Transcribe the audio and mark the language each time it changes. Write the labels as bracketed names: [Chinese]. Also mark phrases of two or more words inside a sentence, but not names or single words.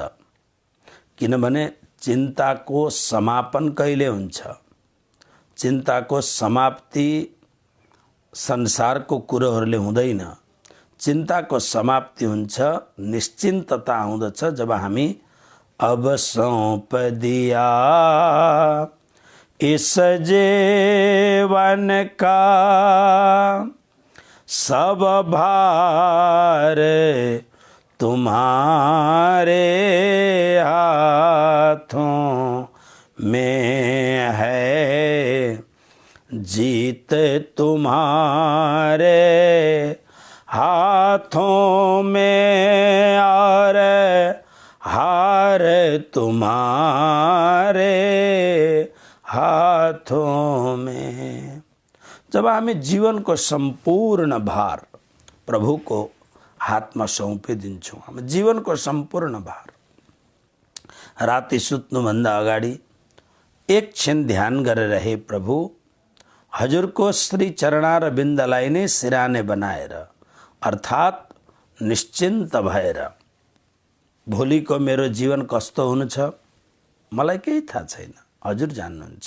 [Nepali] किनभने चिन्ताको समापन कहिले हुन्छ? चिन्ताको समाप्ति संसारको कुरोहरूले हुँदैन। चिन्ताको समाप्ति हुन्छ, निश्चिन्तता आउँदछ जब हामी [Hindi] अब सौंप दिया इस जीवन का सब भार तुम्हारे हाथों में है, जीत तुम्हारे हाथों में और हार तुम्हारे हाथों में। [Nepali] जब हामी जीवनको सम्पूर्ण भार प्रभुको हातमा सौंपिदिन्छौँ, हामी जीवनको सम्पूर्ण भार, राति सुत्नुभन्दा अगाडि एक क्षण ध्यान गरेर हे प्रभु, हजुरको श्री चरणारविन्दलाई नै सिराने बनाएर, अर्थात् निश्चिन्त भएर भोलिको मेरो जीवन कस्तो हुनु छ मलाई केही थाहा छैन, हजुर जान्नुहुन्छ।